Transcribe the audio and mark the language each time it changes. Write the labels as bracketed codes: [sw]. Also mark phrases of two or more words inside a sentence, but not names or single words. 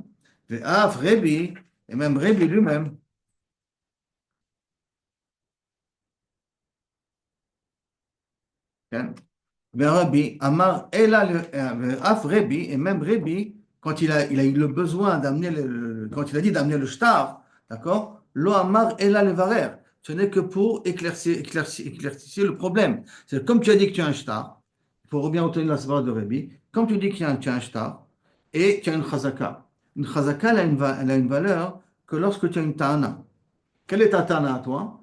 [he] ואף רבי, [fr] et même Rebi lui-même. [he] רבי, אמר, ואף רבי, [fr] et même Rebi, quand il a eu le besoin d'amener quand il a dit d'amener le shtar, d'accord? [he] לא אמר אלא לברר. [fr] Ce n'est que pour éclaircir le problème. C'est comme tu as dit que tu as un shtar, il faut bien obtenir la saveur de Rabbi. Comme tu dis que tu as un shtar et tu as une chazaka. Une chazaka, elle a une valeur que lorsque tu as une ta'ana. Quelle est ta ta'ana à toi?